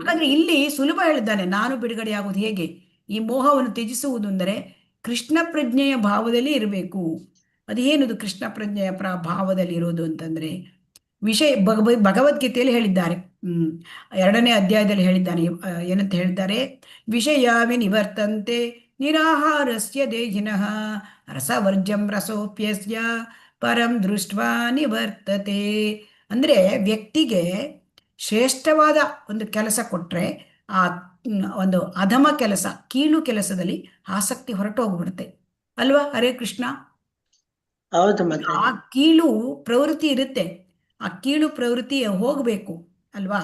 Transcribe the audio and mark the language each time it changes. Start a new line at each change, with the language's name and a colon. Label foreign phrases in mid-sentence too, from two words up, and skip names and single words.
Kannada: ಹಾಗಾದ್ರೆ ಇಲ್ಲಿ ಸುಲಭ ಹೇಳಿದ್ದಾನೆ, ನಾನು ಬಿಡುಗಡೆ ಆಗುವುದು ಹೇಗೆ, ಈ ಮೋಹವನ್ನು ತ್ಯಜಿಸುವುದು ಅಂದರೆ ಕೃಷ್ಣ ಪ್ರಜ್ಞೆಯ ಭಾವದಲ್ಲಿ ಇರಬೇಕು. ಅದೇನದು ಕೃಷ್ಣ ಪ್ರಜ್ಞೆಯ ಭಾವದಲ್ಲಿ ಇರೋದು ಅಂತಂದ್ರೆ, ವಿಷಯ ಭಗವದ್ಗೀತೆಯಲ್ಲಿ ಹೇಳಿದ್ದಾರೆ. 2ನೇ ಅಧ್ಯಾಯದಲ್ಲಿ ಹೇಳಿದ್ದಾನೆ. ಏನಂತ ಹೇಳಿದ್ದಾರೆ?
Sanskrit: ವಿಷಯ ವಿನಿವರ್ತಂತೆ ನಿರಾಹಾರಸ್ಯ ದೇಹಿನಃ ರಸವರ್ಜಂ ರಸೋಪ್ಯಸ್ಯ ಪರಂ ದೃಷ್ಟ್ವಾ ನಿವರ್ತತೆ.
Kannada: ಅಂದ್ರೆ ವ್ಯಕ್ತಿಗೆ ಶ್ರೇಷ್ಠವಾದ ಒಂದು ಕೆಲಸ ಕೊಟ್ರೆ ಆ ಒಂದು ಅಧಮ ಕೆಲಸ, ಕೀಳು ಕೆಲಸದಲ್ಲಿ ಆಸಕ್ತಿ ಹೊರಟು ಹೋಗ್ಬಿಡುತ್ತೆ ಅಲ್ವಾ? ಹರೇ ಕೃಷ್ಣ. ಹೌದು ಆ ಮಾತಾಜಿ. ಕೀಳು ಪ್ರವೃತ್ತಿ ಇರುತ್ತೆ, ಆ ಕೀಳು ಪ್ರವೃತ್ತಿ ಹೋಗ್ಬೇಕು ಅಲ್ವಾ?